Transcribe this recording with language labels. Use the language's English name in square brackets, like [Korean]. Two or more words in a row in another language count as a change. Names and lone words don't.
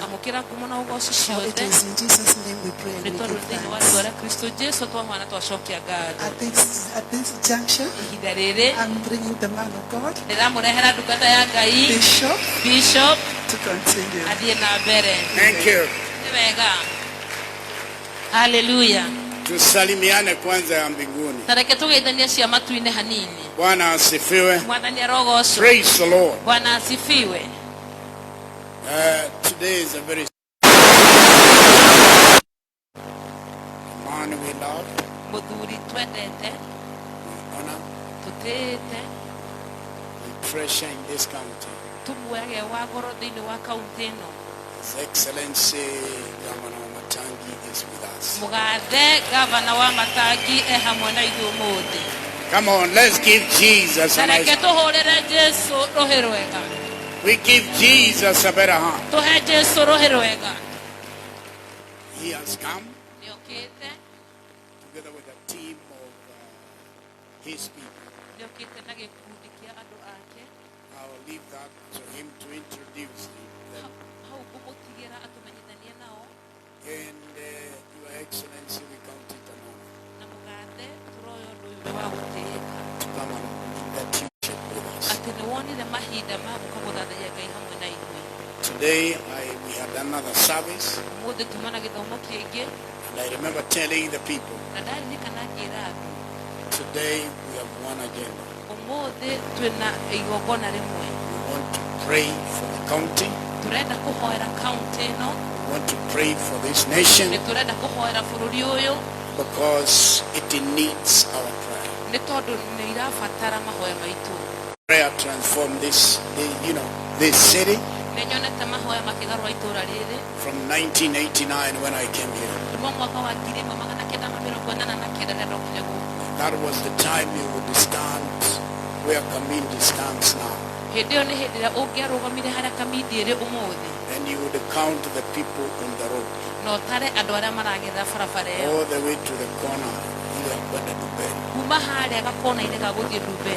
[English] For it is in Jesus' name we pray and we give thanks. At this juncture, I'm bringing the man of God, Bishop, to continue. Thank you. Hallelujah. [Swahili] Tusalimiane kwanza ya mbinguni. [Kikuyu] Tareke tugeithania cia matu-ine hanini. [Swahili] Bwana asifiwe. [Kikuyu] Mwathani arogocwo. [English] Praise the Lord. [Swahili] Bwana asifiwe. [English] Today is a very man we love. [Kikuyu] Muthuri twendete. [English] Honor. [Kikuyu] Tutete. [English] The treasure in this country. [Kikuyu] Tumwege wa goro thini wa kaunti ino. [English] His Excellency Governor Matangi is with us. [Kikuyu] Mugathe Governor wa Matangi hamwe na ithuĩ ũmũthĩ. [English] Come on, let's give Jesus a nice. [Kikuyu] Tareke tũhũrĩre Jesu rũhĩ rwega. [English] We give Jesus a better hand. [Kikuyu] Tũhe Jesu rũhĩ rwega. [English] He has come [Kikuyu] Nĩokĩte. [English] together with a team of his people. [Kikuyu] Nĩokĩte na gĩkundi kĩa andũ ake. [English] I will leave that to him to introduce them. [Kikuyu] Hau ngũmũtigĩra atũmenyithanie nao. [English] And Your Excellency, we count it an honor [Kikuyu] Na mũgathe tũroya ũndũ ũyũ wa gũtĩĩka. [English] to come and bring that teaching with us. [Kikuyu] Atĩ nĩwonire mahinda ma gũka gũthathaiya Ngai hamwe na ithuĩ. [English] Today we had another service, [Kikuyu] Ũmũthĩ tuma na gĩthomo kĩngĩ. [English] and I remember telling the people, [Kikuyu] Na ndaririkana ngĩra andũ. [English] today we have one agenda. [Kikuyu] Ũmũthĩ twĩna igongona rĩmwe. [English] We want to pray for the county. [Kikuyu] Tũrenda kũhoera kaunti ĩno. [English] We want to pray for this nation [Kikuyu] Nĩtũrenda kũhoera bũrũri ũyũ. [English] because it needs our prayer. [Kikuyu] Nĩ tondũ nĩirabatara mahoya maitũ. [English] Prayer transformed this city [Kikuyu] Nĩnyonete mahoya makĩgarũra itũũra rĩrĩ. [English] from 1989 when I came here. [Kikuyu] Kuma mwaka wa 1989 rĩrĩa ndokire gũkũ. [English] That was the time you would stand where Kamindi stands now. And you would count the people on the road. All the way to the corner. You are going to Dubai.